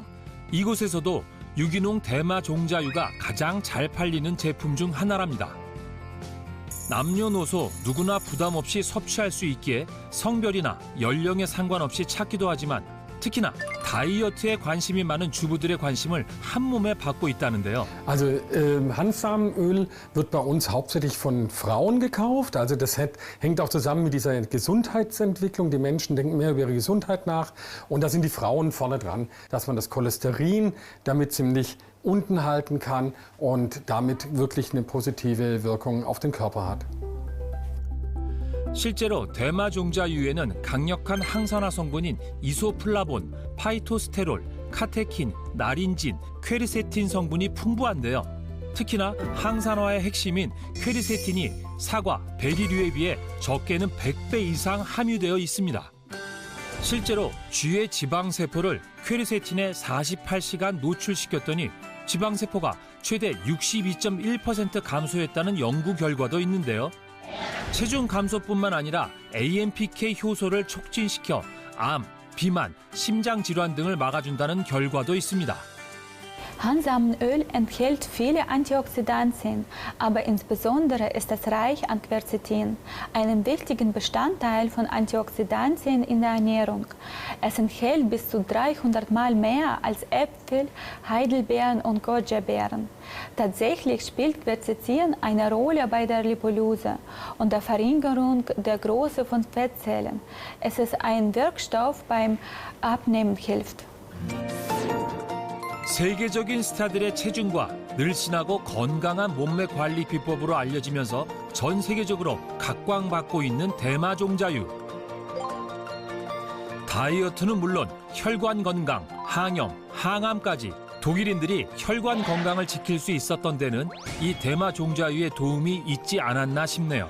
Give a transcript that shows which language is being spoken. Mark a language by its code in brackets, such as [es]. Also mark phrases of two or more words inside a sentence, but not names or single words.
[ko] 이곳에서도 유기농 대마 종자유가 가장 잘 팔리는 제품 중 하나랍니다. 남녀노소 누구나 부담 없이 섭취할 수 있기에 성별이나 연령에 상관없이 찾기도 하지만 특히나 다이어트에 관심이 많은 주부들의 관심을 한 몸에 받고 있다는데요. [de] Also Hanfsamenöl wird bei uns hauptsächlich von Frauen gekauft. Also das hängt auch zusammen mit dieser Gesundheitsentwicklung. Die Menschen denken mehr über ihre Gesundheit nach. Und da sind die Frauen vorne dran, dass man das Cholesterin damit ziemlich unten halten kann und damit wirklich eine positive Wirkung auf den Körper hat. [ko] 실제로 대마 종자유에는 강력한 항산화 성분인 이소플라본, 파이토스테롤, 카테킨, 나린진, 퀘르세틴 성분이 풍부한데요. 특히나 항산화의 핵심인 퀘르세틴이 사과, 베리류에 비해 적게는 100배 이상 함유되어 있습니다. 실제로 쥐의 지방세포를 퀘르세틴에 48시간 노출시켰더니 지방세포가 최대 62.1% 감소했다는 연구 결과도 있는데요. 체중 감소뿐만 아니라 AMPK 효소를 촉진시켜 암, 비만, 심장 질환 등을 막아준다는 결과도 있습니다. [de] Hanfsamenöl enthält viele Antioxidantien, aber insbesondere ist es reich an Quercetin, einem wichtigen Bestandteil von Antioxidantien in der Ernährung. Es enthält bis zu 300 Mal mehr als Äpfel, Heidelbeeren und Goji-Beeren. Tatsächlich spielt Quercetin eine Rolle bei der Lipolyse und der Verringerung der Größe von Fettzellen. Es ist ein Wirkstoff beim Abnehmen hilft. [ko] 세계적인 스타들의 체중과 늘씬하고 건강한 몸매 관리 비법으로 알려지면서 전 세계적으로 각광받고 있는 대마 종자유. 다이어트는 물론 혈관 건강, 항염, 항암까지 독일인들이 혈관 건강을 지킬 수 있었던 데는 이 대마 종자유의 도움이 있지 않았나 싶네요.